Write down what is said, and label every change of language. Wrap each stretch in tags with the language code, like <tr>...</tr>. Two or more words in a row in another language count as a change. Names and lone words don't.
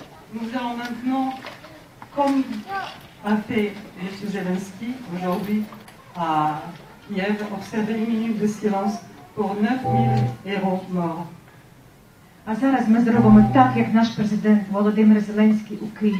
<fr>Nous allons maintenant, comme a fait M. Zelensky aujourd'hui à Kiev, observer une minute de silence pour 9000 héros morts.</fr> <uk>А зараз ми зробимо так, як наш президент Володимир Зеленський у Києві.</uk>